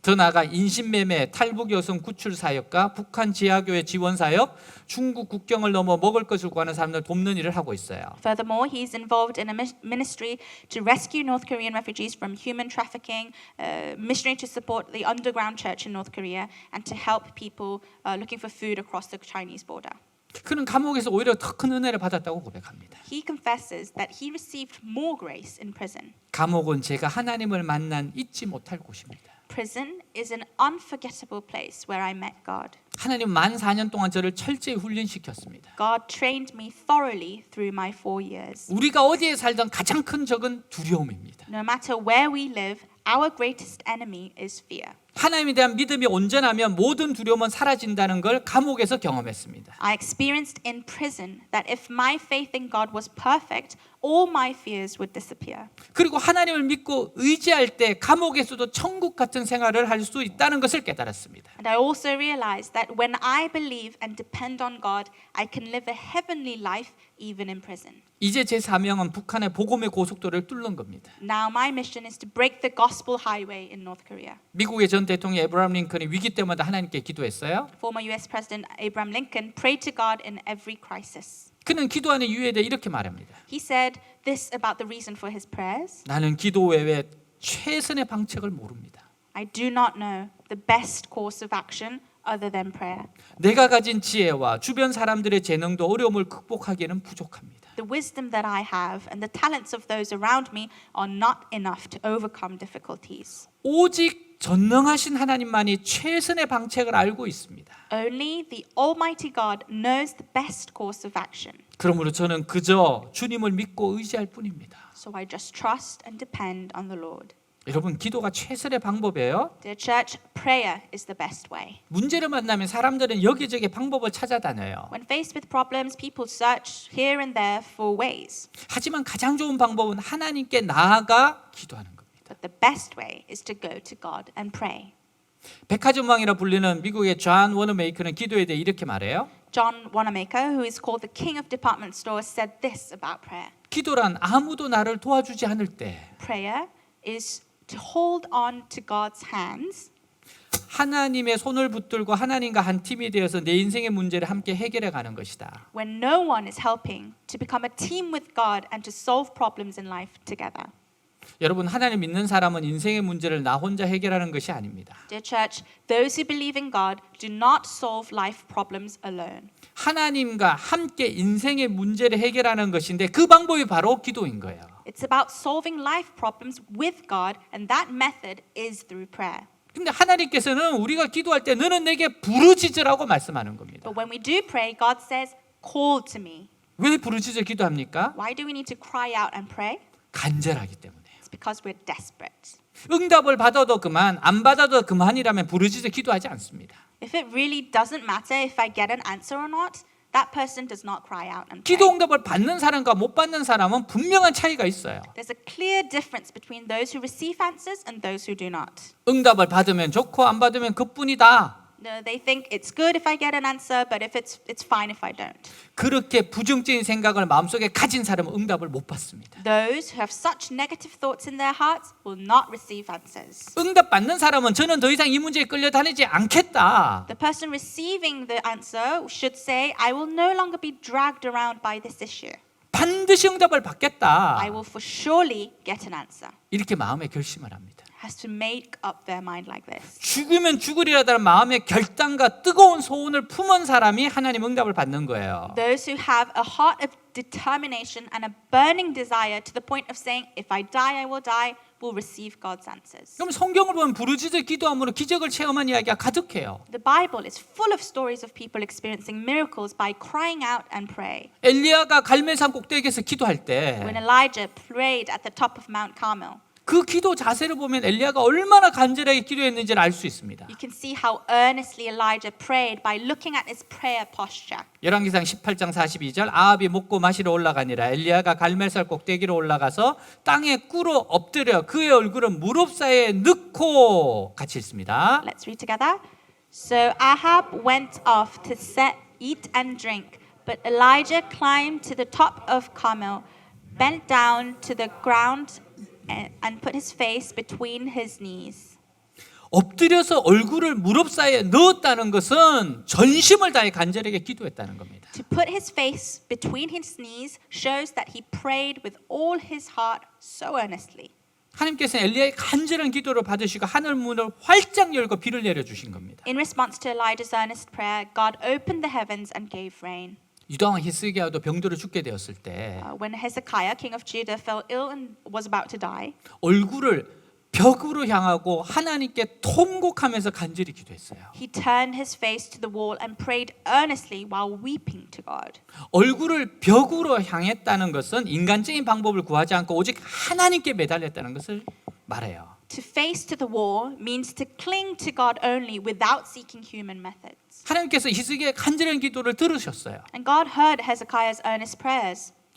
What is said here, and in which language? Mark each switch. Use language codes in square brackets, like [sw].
[ko] 더 나아가 인신매매, 탈북 여성 구출 사역과 북한 지하교회 지원 사역, 중국 국경을 넘어 먹을 것을 구하는 사람들 돕는 일을 하고 있어요. [en] Furthermore, he's involved in a ministry to rescue North Korean refugees from human trafficking, missionary to support the underground church in North Korea, and to help people looking for food across the Chinese border. [ko] 그는 감옥에서 오히려 더 큰 은혜를 받았다고 고백합니다. [en] He confesses that he received more grace in prison. [ko] 감옥은 제가 하나님을 만난 잊지 못할 곳입니다. [en] Prison is an unforgettable place where I met God. [ko] 하나님 만 4년 동안 저를 철저히 훈련시켰습니다. [en] God trained me thoroughly through my 4 years. [ko] 우리가 어디에 살던 가장 큰 적은 두려움입니다. [en] No matter where we live, our greatest enemy is fear. [ko] 하나님에 대한 믿음이 온전하면 모든 두려움은 사라진다는 걸 감옥에서 경험했습니다. [en] I experienced in prison that if my faith in God was perfect, all my fears would disappear. [ko] 그리고 하나님을 믿고 의지할 때 감옥에서도 천국 같은 생활을 할 수 있다는 것을 깨달았습니다. [en] And I also realized that when I believe and depend on God, I can live a heavenly life even in prison. [ko] 이제 제 사명은 북한의 복음의 고속도로를 뚫는 겁니다. [en] Now my mission is to break the gospel highway in North Korea. [ko] 미국의 전 대통령 에브라함 링컨이 위기 때마다 하나님께 기도했어요. [en] Former US President Abraham Lincoln prayed to God in every crisis. [ko] 그는 기도하는 이유에 대해 이렇게 말합니다. [en] He said this about the reason for his prayers. [ko] 나는 기도 외에 최선의 방책을 모릅니다. [en] I do not know the best course of action other than prayer. [ko] 내가 가진 지혜와 주변 사람들의 재능도 어려움을 극복하기에는 부족합니다. [en] The wisdom that I have and the talents of those around me are not enough to overcome difficulties. [ko] 오직 전능하신 하나님만이 최선의 방책을 알고 있습니다. [en] Only the Almighty God knows the best course of action. [ko] 그러므로 저는 그저 주님을 믿고 의지할 뿐입니다. [en] So I just trust and depend on the Lord. [ko] 여러분, 기도가 최선의 방법이에요. [en] Dear church, prayer is the best way. [ko] 문제를 만나면 사람들은 여기저기 방법을 찾아다녀요. [en] When faced with problems, people search here and there for ways. [ko] 하지만 가장 좋은 방법은 하나님께 나아가 기도하는 겁니다. [en] But the best way is to go to God and pray. [ko] 백화점 왕이라 불리는 미국의 존 워너메이커는 기도에 대해 이렇게 말해요. [en] John Wanamaker, who is called the king of department stores, said this about prayer. [ko] 기도란 아무도 나를 도와주지 않을 때 [en] Prayer is to hold on to God's hands. [ko] 하나님의 손을 붙들고 하나님과 한 팀이 되어서 내 인생의 문제를 함께 해결해 가는 것이다. [en] When no one is helping, to become a team with God and to solve problems in life together. [ko] 여러분, 하나님 믿는 사람은 인생의 문제를 나 혼자 해결하는 것이 아닙니다. [en] Dear church, those who believe in God do not solve life problems alone. [ko] 하나님과 함께 인생의 문제를 해결하는 것인데 그 방법이 바로 기도인 거예요. [en] It's about solving life problems with God, and that method is through prayer. [ko] 근데 하나님께서는 우리가 기도할 때 너는 내게 부르짖으라고 말씀하는 겁니다. [en] But when we do pray, God says, call to me. [ko] 왜 부르짖어 기도합니까? [en] Why do we need to cry out and pray? [ko] 간절하기 때문에. [en] It's because we're desperate. [ko] 응답을 받아도 그만, 안 받아도 그만이라면 부르짖어 기도하지 않습니다. [en] If it really doesn't matter if I get an answer or not, that person does not cry out and pray. [ko] 기도 응답을 받는 사람과 못 받는 사람은 분명한 차이가 있어요. [en] There's a clear difference between those who receive answers and those who do not. [ko] 응답을 받으면 좋고 안 받으면 그뿐이다. [en] No, they think it's good if I get an answer, but if it's fine if I don't. [ko] 그렇게 부정적인 생각을 마음속에 가진 사람은 응답을 못 받습니다. [en] Those who have such negative thoughts in their hearts will not receive answers. [ko] 응답 받는 사람은 저는 더 이상 이 문제에 끌려다니지 않겠다. [en] The person receiving the answer should say, I will no longer be dragged around by this issue. [ko] 반드시 응답을 받겠다. [en] I will for surely get an answer. [ko] 이렇게 마음에 결심을 합니다. [en] Has to make up their mind like this. [ko] 죽으면 죽으리라다는 마음의 결단과 뜨거운 소원을 품은 사람이 하나님 응답을 받는 거예요. [en] Those who have a heart of determination and a burning desire to the point of saying, if I die, I will die, will receive God's answers. [ko] 그럼 성경을 보면 부르짖어 기도함으로 기적을 체험한 이야기가 가득해요. [en] The Bible is full of stories of people experiencing miracles by crying out and pray. [ko] 엘리야가 갈멜산 꼭대기에서 기도할 때 [en] When Elijah prayed at the top of Mount Carmel, [ko] 그 기도 자세를 보면 엘리야가 얼마나 간절하게 기도했는지를 알 수 있습니다. [en] you can see how earnestly Elijah prayed by looking at his prayer posture. [ko] 열왕기상 18장 42절 아합이 먹고 마시러 올라가니라 엘리야가 갈멜산 꼭대기로 올라가서 땅에 꿇어 엎드려 그의 얼굴을 무릎 사이에 넣고 같이 읽습니다. [en] Let's read together. So Ahab went off to eat and drink, but Elijah climbed to the top of Carmel, bent down to the ground and put his face between his knees. [ko] 엎드려서 얼굴을 무릎 사이에 넣었다는 것은 전심을 다해 간절하게 기도했다는 겁니다. [en] To put his face between his knees shows that he prayed with all his heart so earnestly. [ko] 하나님께서는 엘리야의 간절한 기도를 받으시고 하늘 문을 활짝 열고 비를 내려 주신 겁니다. [en] In response to Elijah's earnest prayer, God opened the heavens and gave rain. [ko] 유다왕 히스기야도 병들어 죽게 되었을 때 [en] When Hezekiah, king of Judah, fell ill and was about to die, [ko] 얼굴을 벽으로 향하고 하나님께 통곡하면서 간절히 기도했어요. [en] he turned his face to the wall and prayed earnestly while weeping to God. [ko] 얼굴을 벽으로 향했다는 것은 인간적인 방법을 구하지 않고 오직 하나님께 매달렸다는 것을 말해요. [en] To face to the wall means to cling to God only without seeking human methods. [ko] 하나님께서 히스기야의 간절한 기도를 들으셨어요. [en] And God heard Hezekiah's earnest prayers.